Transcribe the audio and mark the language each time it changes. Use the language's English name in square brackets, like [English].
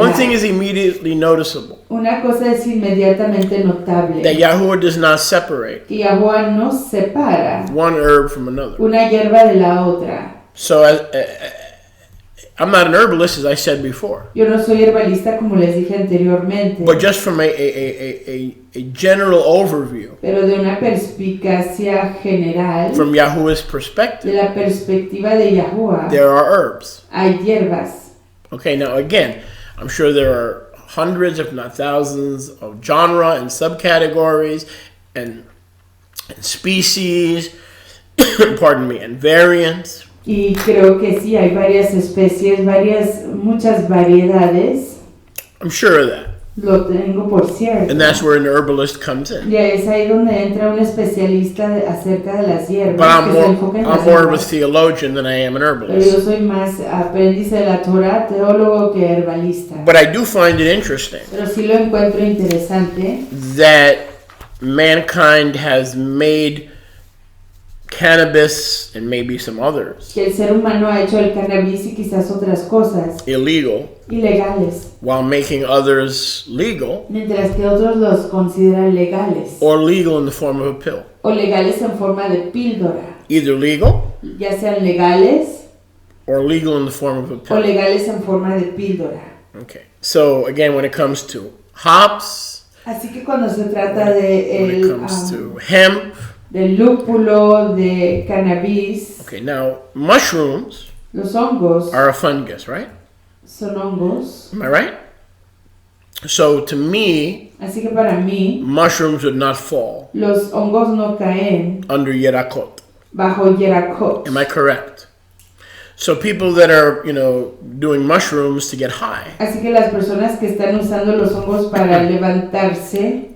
[English] One thing is immediately noticeable, [Spanish] Una cosa es inmediatamente notable, [English] that Yahuwah does not separate [Spanish] que Yahuwah no separa [English] one herb from another. [Spanish] una hierba de la otra. [English] So I'm not an herbalist, as I said before, [Spanish] Yo no soy herbalista como les dije anteriormente, [English] but just from a general overview, [Spanish] pero de una perspicacia general, [English] from Yahuwah's [Spanish] de [English] perspective, [Spanish] la perspectiva de Yahuwah, [English] there are herbs. [Spanish] hay hierbas. [English] Okay, now again, I'm sure there are hundreds, if not thousands, of genre and subcategories and species, pardon me, and variants. [Spanish] Y creo que sí, hay varias especies, muchas variedades. [English] I'm sure of that. [Spanish] Lo tengo por cierto. [English] And that's where an herbalist comes in. [Spanish] Y es ahí donde entra un especialista acerca de las hierbas. [English] But I'm [Spanish] que se enfoca en las [English] more of a [Spanish] hierbas. [English] theologian than I am an [Spanish] Pero yo [English] herbalist. [Spanish] soy más aprendiz de la Torah, teólogo que herbalista. [English] But I do find it interesting [Spanish] Pero sí lo encuentro interesante [English] that mankind has made cannabis and maybe some others [Spanish] que el ser humano ha hecho el cannabis y quizás otras cosas [English] illegal [Spanish] ilegales, [English] while making others legal, [Spanish] mientras que otros los consideran legales [English] or legal in the form of a pill. [Spanish] o legales en forma de píldora, [English] Either legal [Spanish] ya sean legales [English] or legal in the form of a [Spanish] o [English] pill. [Spanish] legales en forma de píldora. [English] Okay. So again, when it comes to hops, [Spanish] Así que cuando se trata [English] when it comes to hemp, [Spanish] del lúpulo, de cannabis, [English] okay, now mushrooms [Spanish] los hongos [English] are a fungus, right? [Spanish] son hongos. [English] Am I right? So to me, [Spanish] Así que para mí, [English] mushrooms would not fall [Spanish] los hongos no caen [English] under Yerakot. [Spanish] bajo Yerakot. [English] Am I correct? So people that are, doing mushrooms to get high Así que las personas que están usando los hongos para levantarse